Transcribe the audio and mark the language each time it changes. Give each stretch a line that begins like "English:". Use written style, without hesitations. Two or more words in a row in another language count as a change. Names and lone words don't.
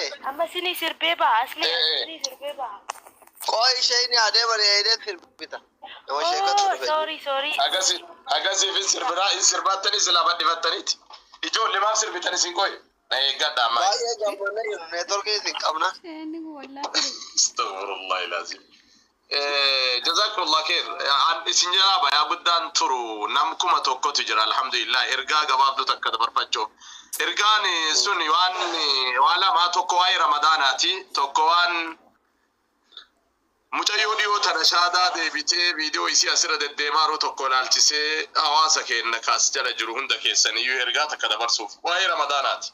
Oromo: Amma sini sirbee ba'a asli sini sirbee ba'a. Koi isheen adeemani eedeen sirbita. Nama sheekatu Oh, dhufe. sorry. Agasiif hin sirbiraa hin sirbattanii silaa badhifattaniiti. Ijoollee maaf sirbitan isin qoye? Na eeggadha amma. Baay'ee gammadna jiru neetworkii isin qabna. isheen wallaa ture.
Arabic: أستغفر الله العظيم. جزاكم الله خير.
Oromo: Isin jalaa bayaa guddaan turu nam kuma tokkotu jira alhamdulillah. Ergaa gabaabduu takka dabarfachoo. Ergaan sun waan lamaa tokko waa'ee ramadaanaati. Tokko waan mucayyoo dhiyoo tana shaadaa deebitee viidiyoo isii asirra deddeemaaruu tokko ilaalchisee hawaasa keenya kaas jala jiru hunda keessaniyyuu ergaa takka dabarsuuf waa'ee ramadaanaati.